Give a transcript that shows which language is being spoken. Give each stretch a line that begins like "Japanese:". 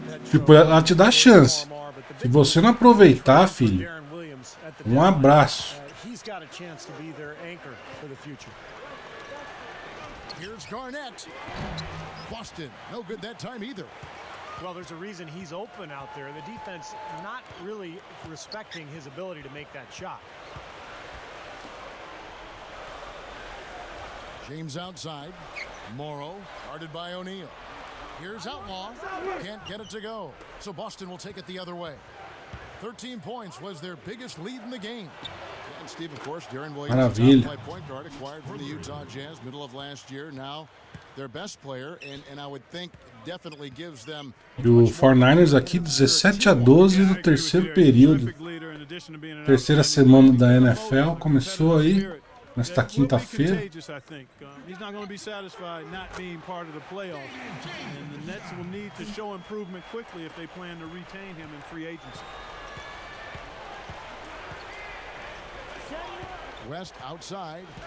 Portuguese: Tipo, ela te dá chance. Se você não aproveitar, filho, um abraço.
English: He's got a chance to be their anchor for the future. Here's Garnett. Boston, no good that time either. Well, there's a reason he's open out there. The defense not really respecting his ability to make that shot. James outside. Morrow, guarded by O'Neal. Here's Outlaw. Can't get it to go. So Boston will take it the other way. 13 points was their biggest lead in the game. And Steve, of course, Darren Williams,
Portuguese: Maravilha.
English: top 5 point guard, acquired from the Utah Jazz middle of last year. Now their best player, and I would think definitely gives them.
Portuguese: E o 49ers aqui 17-12 no terceiro período. Terceira semana da NFL começou aí nesta quinta-feira.
English: He's not going to be satisfied not being part of the playoffs, and the Nets will need to show improvement quickly if they plan to retain him in free agency. West outside.